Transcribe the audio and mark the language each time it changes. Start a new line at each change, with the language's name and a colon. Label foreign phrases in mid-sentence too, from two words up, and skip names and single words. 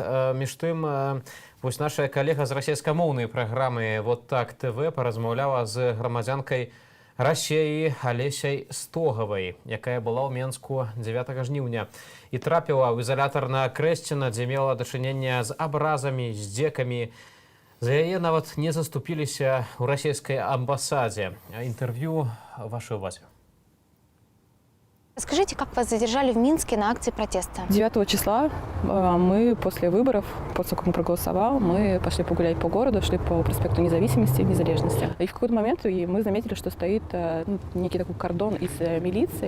Belarusian: Між тым, вось наша калега з расійскамоўнай праграмы «Вот так ТВ» паразмаўляла з грамадзянкай Расіі Алесяй Стогавай, якая была ў Менску 9 жніўня і трапіла ў изолятор на Крэсціна, дзе мела дачыненне з абразамі, здзекамі. За яе нават не заступіліся ў расійскай амбасадзе. Інтэрв'ю вашай увазе.
Russian: Скажите, как вас задержали в Минске на акции протеста? 9 числа мы после выборов, после того, как мы проголосовал, мы пошли погулять по городу, шли по проспекту Независимости, Незалежности. И в какой-то момент мы заметили, что стоит некий такой кордон из милиции.